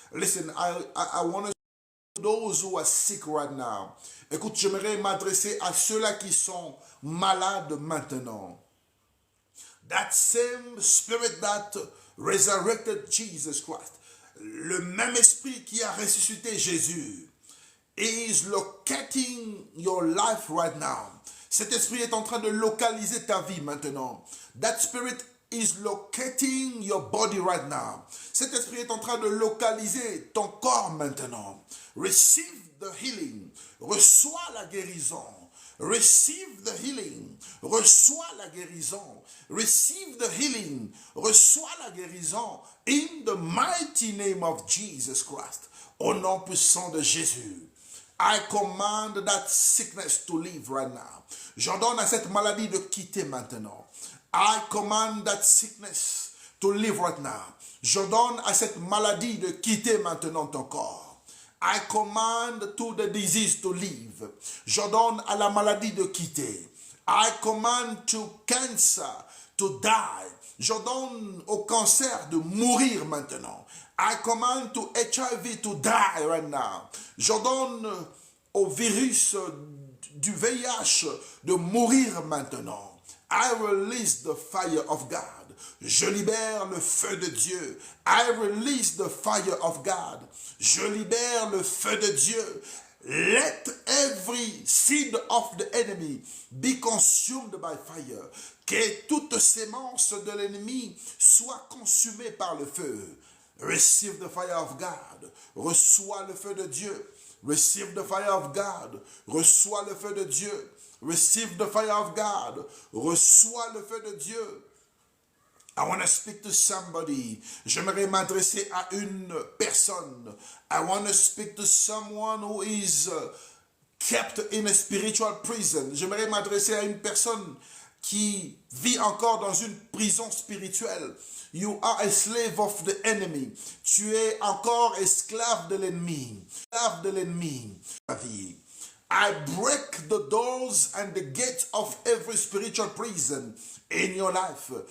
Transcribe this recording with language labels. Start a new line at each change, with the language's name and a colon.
English: Listen, I want to those who are sick right now.
French: Écoute, j'aimerais m'adresser à ceux-là qui sont malades maintenant.
English: That same spirit that resurrected Jesus Christ,
French: le même esprit qui a ressuscité Jésus,
English: is locating your life right now.
French: Cet esprit est en train de localiser ta vie maintenant.
English: That spirit is locating your body right now.
French: Cet esprit est en train de localiser ton corps maintenant.
English: Receive the healing.
French: Reçois la guérison.
English: Receive the healing.
French: Reçois la guérison.
English: Receive the healing.
French: Reçois la guérison.
English: In the mighty name of Jesus Christ.
French: Au nom puissant de Jésus.
English: I command that sickness to leave right now.
French: J'ordonne à cette maladie de quitter maintenant.
English: I command that sickness to leave right now.
French: J'ordonne à cette maladie de quitter maintenant ton corps.
English: I command to the disease to leave.
French: J'ordonne à la maladie de quitter.
English: I command to cancer to die.
French: J'ordonne au cancer de mourir maintenant.
English: I command to HIV to die right now.
French: J'ordonne au virus du VIH de mourir maintenant.
English: I release the fire of God.
French: Je libère le feu de Dieu.
English: I release the fire of God.
French: Je libère le feu de Dieu.
English: Let every seed of the enemy be consumed by fire.
French: Que toute sémence de l'ennemi soit consumée par le feu.
English: Receive the fire of God.
French: Reçois le feu de Dieu.
English: Receive the fire of God.
French: Reçois le feu de Dieu.
English: Receive the fire of God.
French: Reçois le feu de Dieu.
English: I want to speak to somebody.
French: J'aimerais m'adresser à une personne.
English: I want to speak to someone who is kept in a spiritual prison.
French: J'aimerais m'adresser à une personne qui vit encore dans une prison spirituelle.
English: You are a slave of the enemy.
French: Tu es encore esclave de l'ennemi. Esclave de l'ennemi.
English: I break the doors and the gates of every spiritual prison in your life.